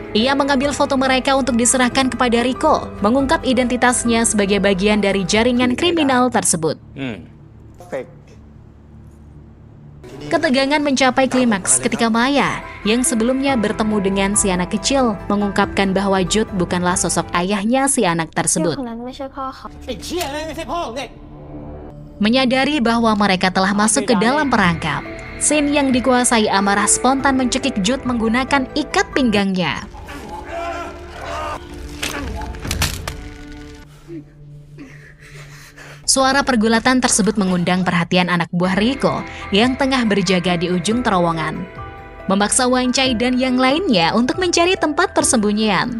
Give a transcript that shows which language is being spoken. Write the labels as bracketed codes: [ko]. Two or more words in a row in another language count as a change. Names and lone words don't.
[id] Ia mengambil foto mereka untuk diserahkan kepada Riko, mengungkap identitasnya sebagai bagian dari jaringan kriminal tersebut. Ketegangan mencapai klimaks ketika Maya, yang sebelumnya bertemu dengan si anak kecil, mengungkapkan bahwa Jut bukanlah sosok ayahnya si anak [th] เด็ก [id] tersebut. [th] คนนั้นไม่ใช่พ่อเขา [id] Menyadari bahwa mereka telah masuk ke dalam perangkap, Sin yang dikuasai amarah spontan mencekik Jut menggunakan ikat pinggangnya. Suara pergulatan tersebut mengundang perhatian anak buah Riko yang tengah berjaga di ujung terowongan, memaksa Wancai dan yang lainnya untuk mencari tempat persembunyian.